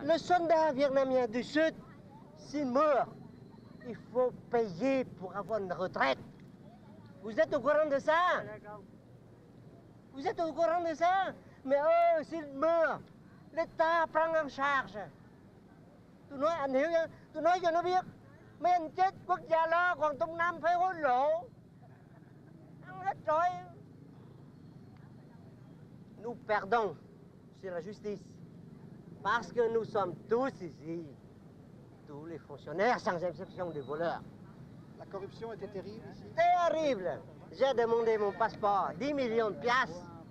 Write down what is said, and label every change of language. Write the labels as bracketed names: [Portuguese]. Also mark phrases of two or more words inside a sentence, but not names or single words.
[French] Le soldat vietnamien du Sud, s'il meurt, il faut payer pour avoir une retraite. Vous êtes au courant de ça? Vous êtes au courant de ça? Mais eux, s'ils meurent, l'État prend en charge. [Vietnamese] Tôi nói anh hiểu chưa? Tôi nói cho nó biết. Mấy anh chết quốc gia lo, còn Trung Nam phải hối lộ. Ăn hết rồi. [French] Nous perdons sur la justice. Parce que nous sommes tous ici, tous les fonctionnaires, sans exception des voleurs. La corruption était terrible ici? Terrible! J'ai demandé mon passeport, 10 millions de piastres.